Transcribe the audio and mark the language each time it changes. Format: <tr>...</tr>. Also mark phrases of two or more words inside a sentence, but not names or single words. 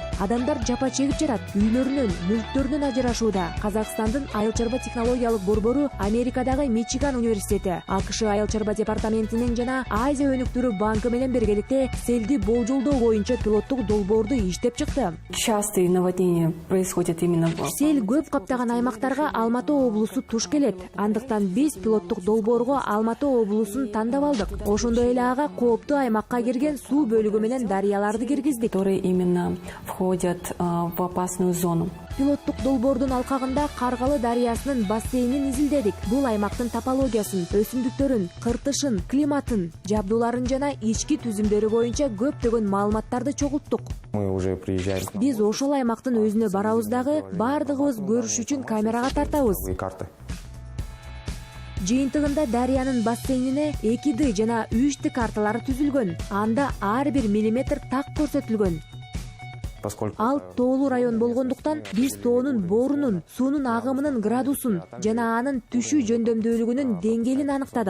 <ky>Адамдар жапа чегип жатат, үйлөрүнөн, мүлктөрүнөн ажырашууда. Казакстандын айыл чарба технологиялык борбору Америкадагы Мичиган университети, АКШ айыл чарба департаментинин жана Азия өнүктүрүү банкы менен биргеликте селди болжолдоо боюнча пилоттук долбоорду иштеп чыкты.</ky> <ru>Частые наводнения происходят именно в</ru> <ky>Сел көп каптаган аймактарга Алматы облусу туш келет. Андыктан биз пилоттук долбоорго Алматы облусун тандап алдык. Ошондой эле ага кооптуу аймакка кирген суу бөлүгү менен дарыяларды киргиздик.</ky> <ru>которые именно входят в опасную зону.</ru> <ky>Пилоттук долбоордун алкагында Каргалы дарыясынын бассейнин изилдедик. Бул аймактын топологиясын, өсүмдүктөрүн, кыртышын, климатын, жабдууларын жана ички түзүмдөрү боюнча көптөгөн маалыматтарды чогулттук.</ky> <ru>Мы уже приезжаем.</ru> <ky>Биз ошол аймактын өзүнө барабыз дагы бардыгыбыз көрүш үчүн камерага тартабыз. Карты. Жыйынтыгында дарыянын бассейнине 2D жана 3D карталары түзүлгөн. Анда ар бир миллиметр так көрсөтүлгөн. Ал тоолуу район болгондуктан биз тоонун боорунун, суунун агымынын градусун жана анын түшүү жөндөмдүүлүгүнүн деңгээлин аныктадык.</ky>